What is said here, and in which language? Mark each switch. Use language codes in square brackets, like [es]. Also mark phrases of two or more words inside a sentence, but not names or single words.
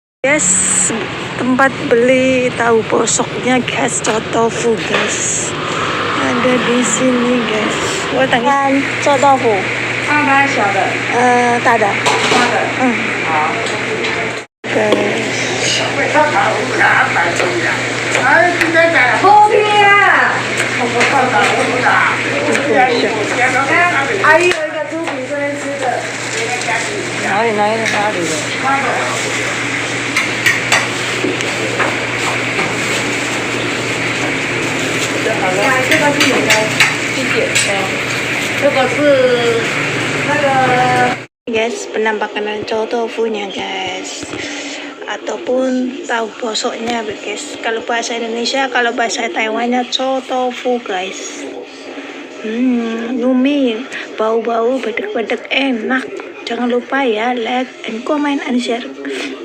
[id] Yes, tempat beli tahu bosoknya guys, tofu guys. Ada di sini guys. [zh] 我等一下做豆腐。大的小的？大的。大的。好。 guys。哎，今天在后面。阿姨有一个猪皮这边吃的。哪里的？这个是你的，谢谢。这个是那个。 [id] Guys, penampakan tofunya guys, ataupun tahu bosoknya guys. Kalau bahasa Indonesia, kalau bahasa Taiwannya tofu guys. Yummy, bau-bau bedek-bedek enak. Jangan lupa ya, [en] like and comment and share